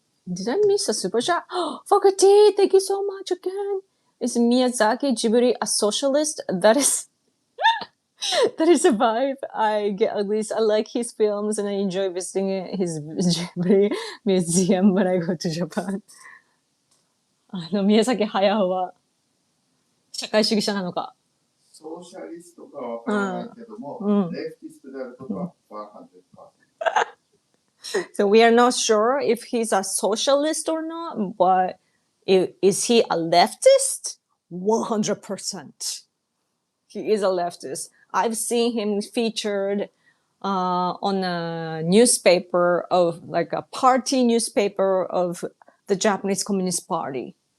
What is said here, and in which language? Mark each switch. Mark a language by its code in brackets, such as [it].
[en] Did I miss a super chat? Fakati, thank you so much again. Is Miyazaki Ghibli a socialist? That is a vibe. I get uglies. I like his films, and I enjoy visiting his Ghibli museum when I go to Japan. [ja] 宮崎駿は社会主義者なのか。ソーシャリストかは分からないけども、レフティストであることは100%。 [en] So we are not sure if he's a socialist or not, but is he a leftist? 100%. He is a leftist. I've seen him featured on a newspaper of like a party newspaper of the Japanese Communist Party.